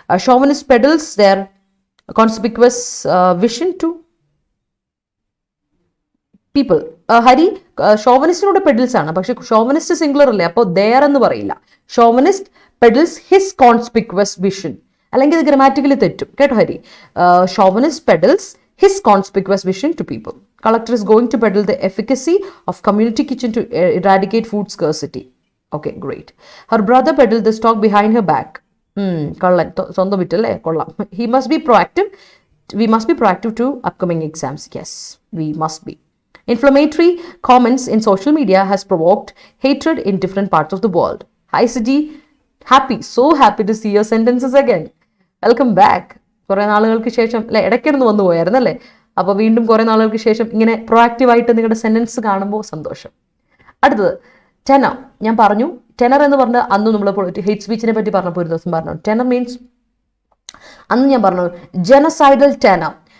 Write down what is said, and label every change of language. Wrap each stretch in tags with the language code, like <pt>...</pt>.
<en>Chauvinist peddles their conspicuous vision to people.</en> <ml>Hari ഷോവനിസ്റ്റിനോട് പെഡിൽസ് ആണ്, പക്ഷെ chauvinist singular അല്ലേ, അപ്പോൾ ദെയർ എന്ന് പറയില്ല.</ml> <en>chauvinist peddles his conspicuous vision,</en> <ml>അല്ലെങ്കിൽ ഇത് ഗ്രാമാറ്റിക്കലി തെറ്റും കേട്ടോ Hari.</ml> <en>Chauvinist peddles his conspicuous vision to people. Collector is going to peddle the efficacy of community kitchen to eradicate food scarcity. Okay, great. Her brother peddled the stock behind her back.</en> <ml>കള്ളൻ സ്വന്തം വിറ്റല്ലേ, കൊള്ളാം.</ml> <en>He must be proactive. We must be proactive to upcoming exams. Yes, we must be. Inflammatory comments in social media has provoked hatred in different parts of the world. Hi Sidi, happy, so happy to see your sentences again. Welcome back.</en> <ml>കുറേ നാളുകൾക്ക് ശേഷം അല്ലെ, ഇടയ്ക്കിടന്ന് വന്നു പോയായിരുന്നല്ലേ, അപ്പോൾ വീണ്ടും കുറേ നാളുകൾക്ക് ശേഷം ഇങ്ങനെ പ്രൊആക്റ്റീവായിട്ട് നിങ്ങളുടെ സെന്റൻസ് കാണുമ്പോൾ സന്തോഷം. അടുത്തത് ടെനർ. ഞാൻ പറഞ്ഞു ടെനർ എന്ന് പറഞ്ഞ് അന്ന് നമ്മൾ ഹെയ്റ്റ് സ്പീച്ചിനെ പറ്റി പറഞ്ഞപ്പോൾ ഒരു ദിവസം പറഞ്ഞു. ടെനർ മീൻസ് അന്ന് ഞാൻ പറഞ്ഞു ജനസൈഡൽ ടെനർ.</ml>